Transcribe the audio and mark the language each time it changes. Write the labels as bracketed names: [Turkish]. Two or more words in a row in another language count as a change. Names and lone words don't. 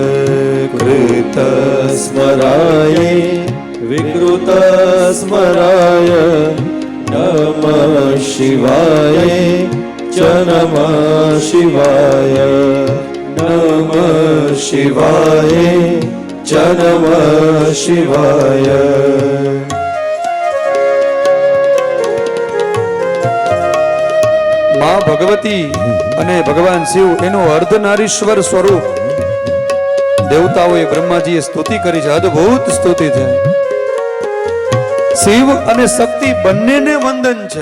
[Sanskrit] कृतस्मराय विकृतस्मराय नमः शिवाय च नमः शिवाय नमः शिवाय च नमः शिवाय. [Gujarati] માં ભગવતી અને ભગવાન શિવ એનું અર્ધનારીશ્વર સ્વરૂપ દેવતાઓએ બ્રહ્માજીએ સ્તુતિ કરી છે, અદ્ભુત સ્તુતિ છે. શિવ અને શક્તિ બંનેને વંદન છે.